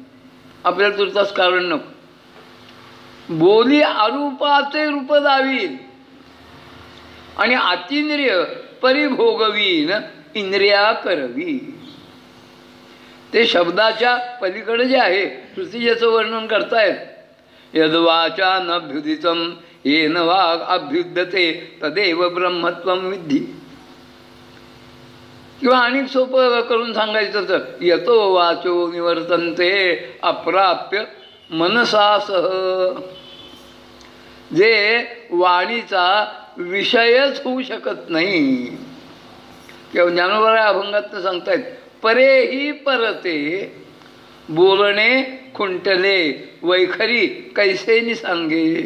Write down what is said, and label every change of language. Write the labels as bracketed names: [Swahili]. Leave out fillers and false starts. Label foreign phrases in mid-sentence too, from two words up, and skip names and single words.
[Marathi] आपल्याला तुर्तास कारण नको. बोली अरूपाचे रूप दावील आणि अतिंद्रिय परिभोगवीन इंद्रिया करवी. ते शब्दाच्या पलीकडे जे आहे तृतीयेचं वर्णन करतायत. [Sanskrit] यद्वाचा नभ्युदितम येन वाग अभ्युद्यते तदेव ब्रह्मत्वम विद्धी. [Marathi] किंवा आणि सोपं करून सांगायचं तर [Sanskrit] यतो वाचो निवर्तन्ते अप्राप्य मनसासह. [Marathi] जे वाणीचा विषयच होऊ शकत नाही. किंवा ज्ञानोबा अभंगात सांगतायत परेही परते बोलणे खुंटले वैखरी कैसेनी सांगे.